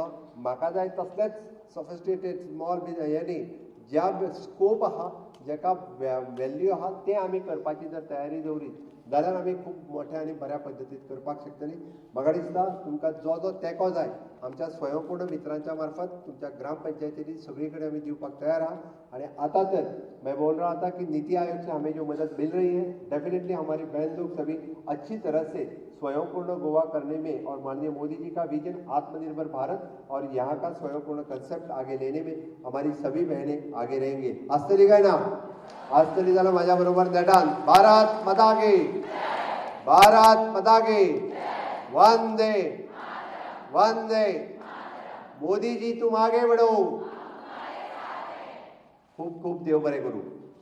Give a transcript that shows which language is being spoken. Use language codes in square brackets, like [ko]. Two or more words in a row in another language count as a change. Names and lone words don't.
[kok] म्हाका जाय तसलेच सफिस्टिकेटेड स्मॉल यांनी ज्या स्कोप आहा, जेका व्हॅल्यू आहा ते आमी करपाची जर तयारी दवरीत जाल्यार आमी खूब मोठ्या आनी बऱ्या पद्दतीन करपाक शकतली. म्हाका दिसता तुमकां जो जो तेंको जाय आमच्या स्वयंपूर्ण मित्रांच्या मार्फत तुमच्या ग्रामपंचायतींनी सगळी कडेन आमी दिवपाक तयार आहा. आणि आता तर [hi] मैं बोल रहा था कि नीति आयोग से हमें जो मदद मिल रही है, डेफिनेटली हमारी बहन लोग सभी अच्छी तरह से स्वयंपूर्ण गोवा करने में और माननीय मोदी जी का विजन आत्मनिर्भर भारत और यहाँ का स्वयंपूर्ण कंसेप्ट आगे लेने में हमारी सभी बहनें आगे रहेंगे. [kok] असतली काय ना? असतली जाल्यार माझ्या बरोबर नेटान [hi] भारत माता की, भारत माता की, वंदे वंदे. मोदी जी तुम आगे बढ़ो. [kok] खूप खूप देव बरे करू.